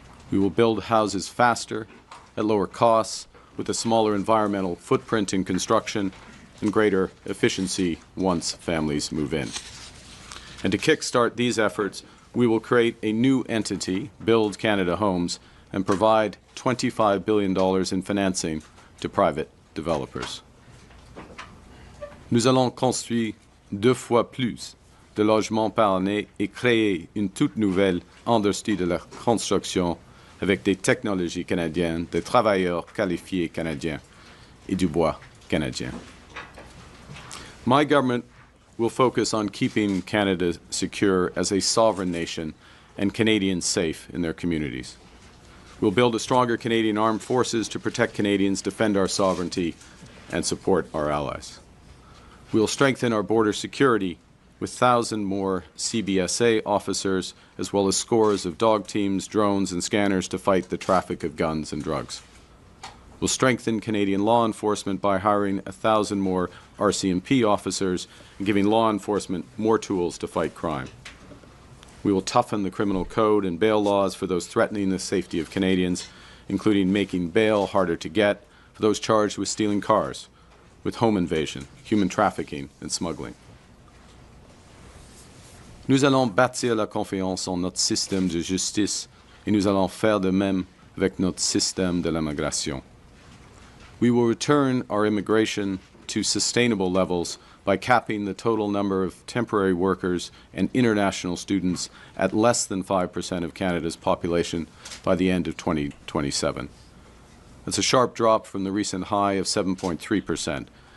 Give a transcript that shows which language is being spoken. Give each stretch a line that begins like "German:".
English: We will build houses faster, at lower costs, with a smaller environmental footprint in construction and greater efficiency once families move in. And to kickstart these efforts, we will create a new entity, Build Canada Homes, and provide $25 billion in financing to private developers.
French: Nous allons construire 2 fois plus de logements par année et créer une toute nouvelle industrie de la construction avec des technologies canadiennes, des travailleurs qualifiés canadiens et du bois canadien.
English: My government will focus on keeping Canada secure as a sovereign nation and Canadians safe in their communities. We'll build a stronger Canadian armed forces to protect Canadians, defend our sovereignty, and support our allies. We'll strengthen our border security with 1,000 more CBSA officers, as well as scores of dog teams, drones, and scanners to fight the traffic of guns and drugs. We'll strengthen Canadian law enforcement by hiring 1,000 more RCMP officers and giving law enforcement more tools to fight crime. We will toughen the criminal code and bail laws for those threatening the safety of Canadians, including making bail harder to get for those charged with stealing cars, with home invasion, human trafficking, and smuggling.
French: Nous allons bâtir la confiance en notre système de justice et nous allons faire de même avec notre système de l'immigration.
English: We will return our immigration to sustainable levels by capping the total number of temporary workers and international students at less than 5% of Canada's population by the end of 2027. That's a sharp drop from the recent high of 7.3%, and